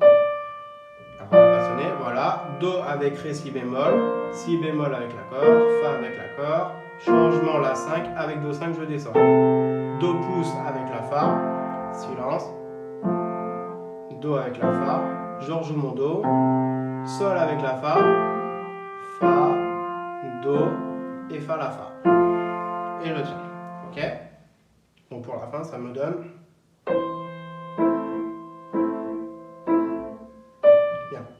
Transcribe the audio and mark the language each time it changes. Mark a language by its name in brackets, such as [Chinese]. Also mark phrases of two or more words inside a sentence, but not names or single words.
[French] Alors on va pas sonner, voilà. Do avec ré si bémol avec l'accord, fa avec l'accord, changement la 5 avec do 5 je descends. Do pouce avec la fa, silence. Do avec la fa, je rejoue mon do, sol avec la fa, fa, do et fa la fa. Et je tiens. Ok. Donc pour la fin ça me donne. Bien.